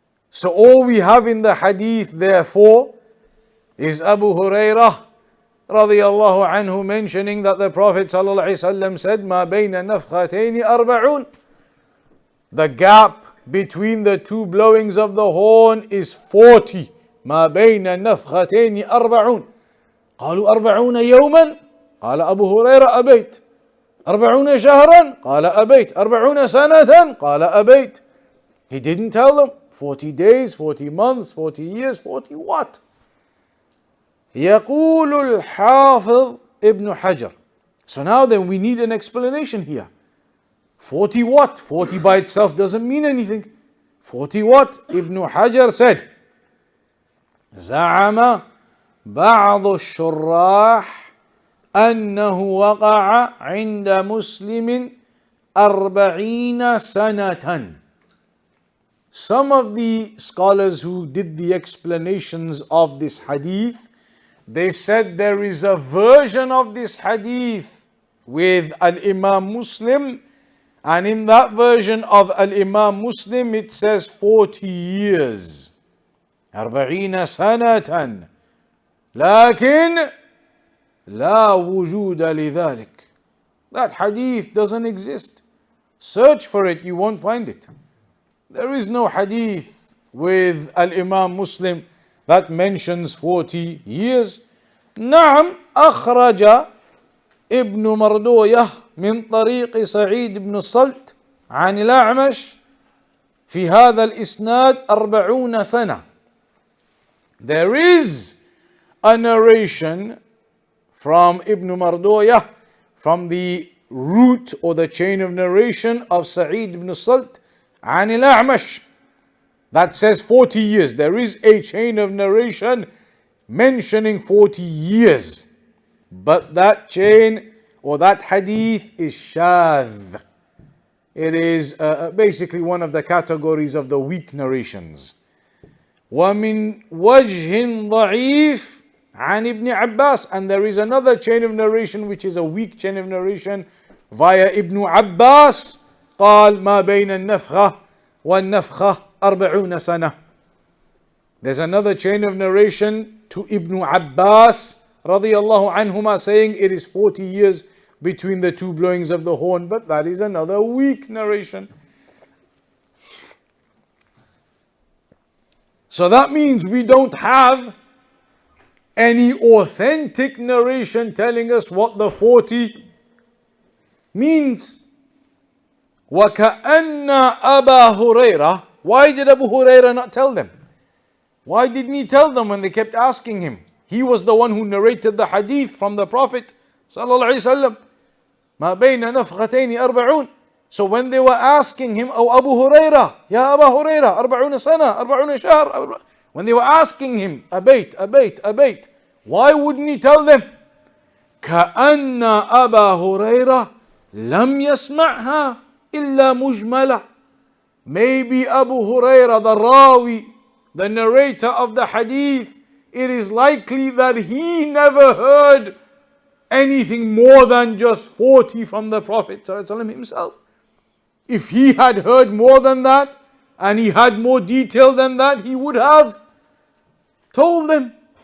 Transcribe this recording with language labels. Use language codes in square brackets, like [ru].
[en] So all we have in the hadith, therefore, is Abu Hurrairah radiyallahu anhu mentioning that the Prophet sallallahu alaihi wasallam said, [ar] "Ma bayna nafkhatayn arba'un." [en] The gap between the two blowings of the horn is 40. [ar] ما بين النفختين 40. قالوا 40 يوما قال أبو هريرة أبيت 40 شهرا قال أبيت 40 سنة قال أبيت. [en] He didn't tell them 40 days, 40 months, 40 years, 40 what? [ar] يقول الحافظ ابن حجر. [en] So now then we need an explanation here. 40 what? 40 by itself doesn't mean anything. 40 what? Ibn Hajar said, [ar] زعم بعض الشراح أنه وقع عند مسلم 40 سنة. [en] Some of the scholars who did the explanations of this hadith, they said there is a version of this hadith with Al-Imam Muslim, and in that version of Al-Imam Muslim it says 40 years. [ar] 40 سنة لكن لا وجود لذلك. [en] That hadith doesn't exist. Search for it, you won't find it. There is no hadith with Al-Imam Muslim that mentions 40 years. [ar] نعم أخرج ابن مردوية من طريق سعيد بن الصلت عن الأعمش في هذا الإسناد 40 سنة. [en] There is a narration from Ibn Mardoya, from the root or the chain of narration of Sa'id ibn Salt [ar] عن الأعمش, [en] that says 40 years. There is a chain of narration mentioning 40 years, but that chain or that hadith is shadh. It is basically one of the categories of the weak narrations. [ar] وَمِن وَجْهٍ ضَعِيفٍ عن ابن عباس, [en] and there is another chain of narration which is a weak chain of narration via Ibn Abbas. [ar] قال ما بين النفخة والنفخة 40 سنة. [en] There's another chain of narration to Ibn Abbas radiyallahu anhuma saying it is 40 years between the two blowings of the horn, but that is another weak narration. So that means we don't have any authentic narration telling us what the 40 means. [ar] وَكَأَنَّ أَبَا هُرَيْرَةَ. [en] Why did Abu Hurraira not tell them? Why didn't he tell them when they kept asking him? He was the one who narrated the hadith from the Prophet sallallahu alaihi wasallam. [ar] مَا بَيْنَ نَفْخَتَيْنِ 40. [en] So when they were asking him, "Oh Abu Hurraira, Ya Abu Hurraira, [ar] 40 سنة, 40 شهر." [en] When they were asking him, "Abayt," why wouldn't he tell them? [ar] كأن أبا هريرة لم يسمعها إلا مجملة. [en] Maybe Abu Hurraira, the Rawi, the narrator of the hadith, it is likely that he never heard anything more than just 40 from the Prophet ﷺ himself. If he had heard more than that and he had more detail than that, he would have told them.